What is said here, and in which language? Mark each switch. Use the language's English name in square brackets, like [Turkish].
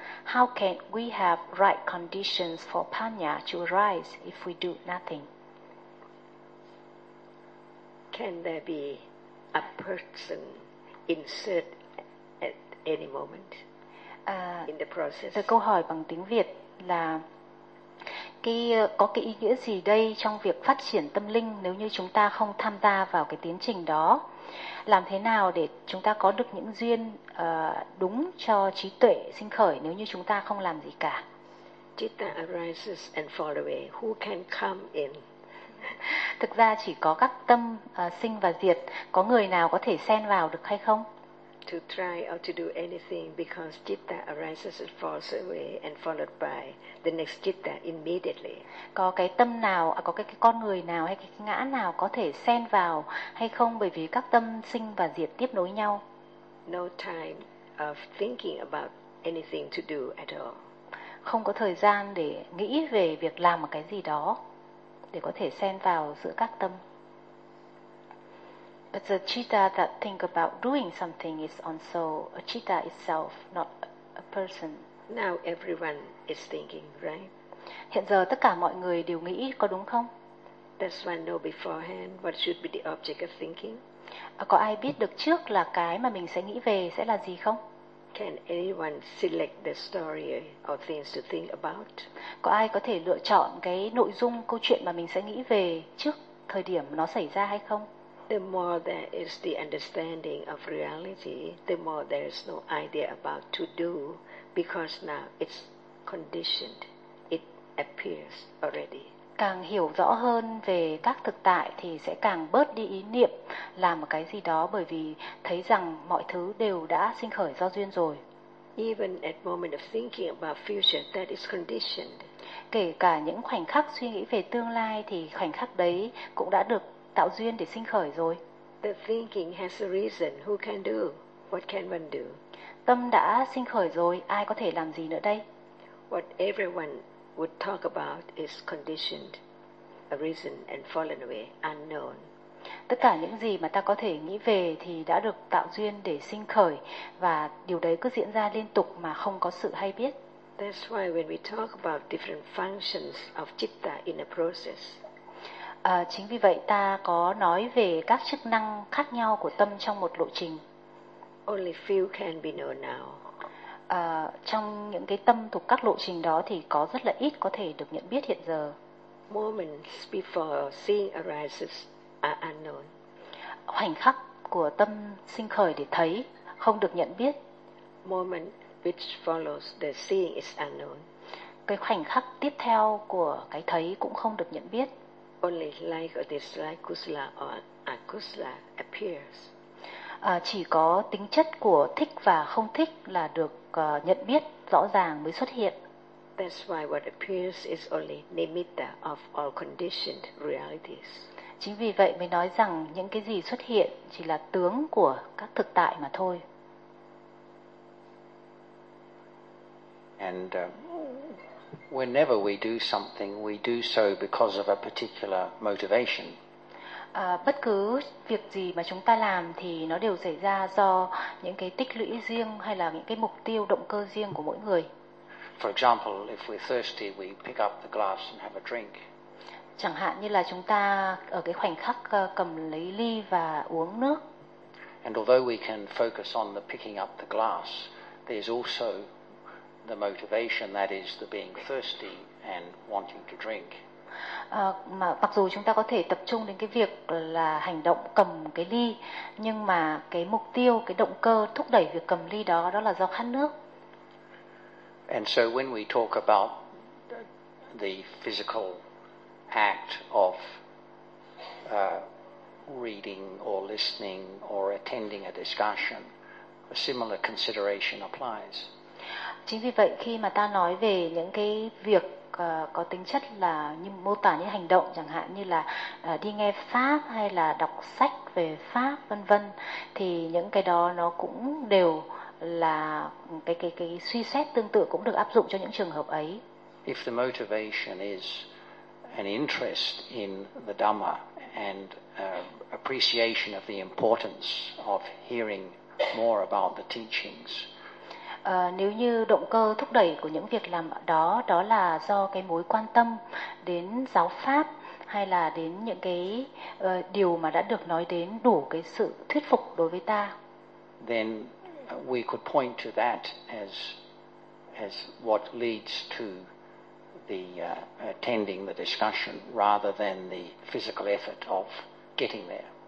[English] How can we have right conditions for panya to arise if we do nothing? Can there be a person insert at any moment in the process? [Vietnamese] Câu hỏi bằng tiếng Việt là có cái ý nghĩa gì đây trong việc phát triển tâm linh nếu như chúng ta không tham gia vào cái tiến trình đó? Làm thế nào để chúng ta có được những duyên đúng cho trí tuệ sinh khởi nếu như chúng ta không làm gì cả? [English] Citta arises and fall away. Who can come in? [Vietnamese] Thực ra chỉ có các tâm sinh và diệt, có người nào có thể xen vào được hay không? [English] To try or to do anything because citta arises and falls away and followed by the next citta immediately. [Vietnamese] Có cái tâm nào, có cái con người nào hay cái ngã nào có thể xen vào hay không bởi vì các tâm sinh và diệt tiếp nối nhau? [English] No time of thinking about anything to do at all. [Vietnamese] Không có thời gian để nghĩ về việc làm một cái gì đó để có thể xen vào giữa các tâm. [English] But the citta that think about doing something is also a citta itself, not a person. Now everyone is thinking, right? [Vietnamese] Hiện giờ tất cả mọi người đều nghĩ, có đúng không? [English] Does one know beforehand what should be the object of thinking? [Vietnamese] Có ai biết được trước là cái mà mình sẽ nghĩ về sẽ là gì không? [English] Can anyone select the story or things to think about? [Vietnamese] Có ai có thể lựa chọn cái nội dung câu chuyện mà mình sẽ nghĩ về trước thời điểm nó xảy ra hay không? [English] The more there is the understanding of reality, the more there is no idea about to do, because now it's conditioned, it appears already. [Vietnamese] Càng hiểu rõ hơn về các thực tại thì sẽ càng bớt đi ý niệm làm một cái gì đó bởi vì thấy rằng mọi thứ đều đã sinh khởi do duyên rồi. [English] Even at moment of thinking about future, that is conditioned. [Vietnamese] Kể cả những khoảnh khắc suy nghĩ về tương lai thì khoảnh khắc đấy cũng đã được tạo duyên để sinh khởi rồi. [English] The thinking has a reason. Who can do? What can one do? [Vietnamese] Tâm đã sinh khởi rồi, ai có thể làm gì nữa đây? [English] What everyone would talk about is conditioned, arisen and fallen away, unknown. [Vietnamese] Tất cả những gì mà ta có thể nghĩ về thì đã được tạo duyên để sinh khởi và điều đấy cứ diễn ra liên tục mà không có sự hay biết. [English] That's why when we talk about different functions of citta in a process. [Vietnamese] Chính vì vậy ta có nói về các chức năng khác nhau của tâm trong một lộ trình. [English] Only few can be known now. [Vietnamese] Trong những cái tâm thuộc các lộ trình đó thì có rất là ít có thể được nhận biết hiện giờ. [English] Moments before seeing arises are unknown. [Vietnamese] Khoảnh khắc của tâm sinh khởi để thấy không được nhận biết. [English] Moment which follows the seeing is unknown. [Vietnamese] Cái khoảnh khắc tiếp theo của cái thấy cũng không được nhận biết. [English] Only like or dislike, kusala or akusala appears. [Vietnamese] Chỉ có tính chất của thích và không thích là được nhận biết rõ ràng mới xuất hiện. [English] That's why what appears is only nimitta of all conditioned realities. [Vietnamese] Chính vì vậy mới nói rằng những cái gì xuất hiện chỉ là tướng của các thực tại mà thôi. [English] And whenever we do something, we do so because of a particular motivation. [Vietnamese] Bất cứ việc gì mà chúng ta làm thì nó đều xảy ra do những cái tích lũy riêng hay là những cái mục tiêu động cơ riêng của mỗi người. [English] For example, if we're thirsty, we pick up the glass and have a drink. [Vietnamese] Chẳng hạn như là chúng ta ở cái khoảnh khắc cầm lấy ly và uống nước. [English] And although we can focus on the picking up the glass, there's also the motivation that is the being thirsty and wanting to drink. [Vietnamese] Mà mặc dù chúng ta có thể tập trung đến cái việc là hành động cầm cái ly, nhưng mà cái mục tiêu, cái động cơ thúc đẩy việc cầm ly đó là do khát nước. [English] And so when we talk about the physical act of reading or listening or attending a discussion, a similar consideration applies. [Vietnamese] Chính vì vậy khi mà ta nói về những cái việc có tính chất là như mô tả những hành động, chẳng hạn như là đi nghe pháp hay là đọc sách về pháp vân vân, thì những cái đó nó cũng đều là cái suy xét tương tự cũng được áp dụng cho những trường hợp ấy. [English] If the motivation is an interest in the Dhamma and appreciation of the importance of hearing more about the teachings. [Vietnamese] Nếu như động cơ thúc đẩy của những việc làm đó đó là do cái mối quan tâm đến giáo pháp hay là đến những cái điều mà đã được nói đến đủ cái sự thuyết phục đối với ta. [English] Then we could point to that as what leads to the attending the discussion rather than the physical effort of getting there.